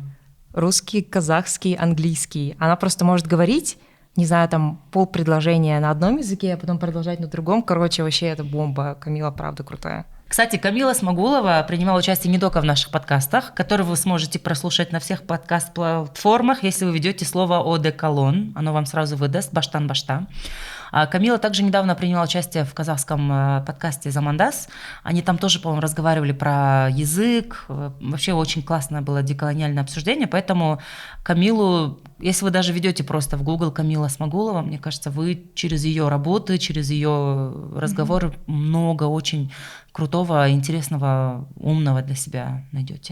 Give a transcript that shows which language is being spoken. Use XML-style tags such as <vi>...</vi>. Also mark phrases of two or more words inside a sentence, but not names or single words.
<ru>Русский, казахский, английский. Она просто может говорить, не знаю, там полпредложения на одном языке, а потом продолжать на другом. Короче, вообще это бомба. Камила, правда, крутая. Кстати, Камила Смагулова принимала участие не только в наших подкастах, которые вы сможете прослушать на всех подкаст-платформах, если вы ведете слово «одеколон». Оно вам сразу выдаст «баштан-башта». Камила также недавно приняла участие в казахском подкасте «Замандас». Они там тоже, по-моему, разговаривали про язык. Вообще очень классное было деколониальное обсуждение, поэтому Камилу, если вы даже ведете просто в Google Камила Смагулова, мне кажется, вы через ее работы, через ее разговоры много очень крутого, интересного, умного для себя найдете.</ru>